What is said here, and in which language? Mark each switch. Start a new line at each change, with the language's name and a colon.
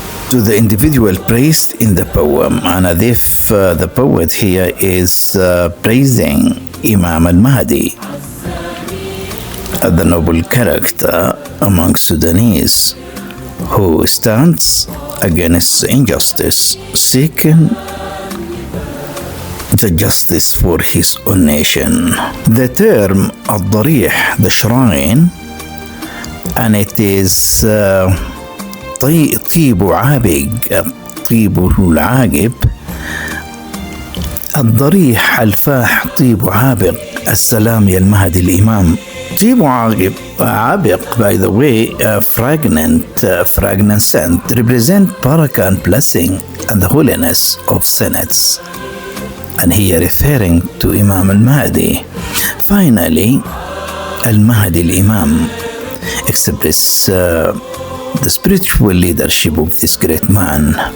English: the individual praised in the poem, and as if the poet here is praising Imam al-Mahdi, the noble character among Sudanese who stands against injustice, seeking the justice for his own nation. The term
Arabic: الضريح,
English: the shrine, and it is
Arabic: طيب عابق, طيبه العاقب, الضريح الفاح طيب عابق, السلام يا المهدي الإمام. طيب عابق,
English: by the way, fragrant scent, represent barakah and blessing and the holiness of senates, and here referring to Imam al-Mahdi. Finally, al-Mahdi al-Imam express the spiritual leadership of this great man.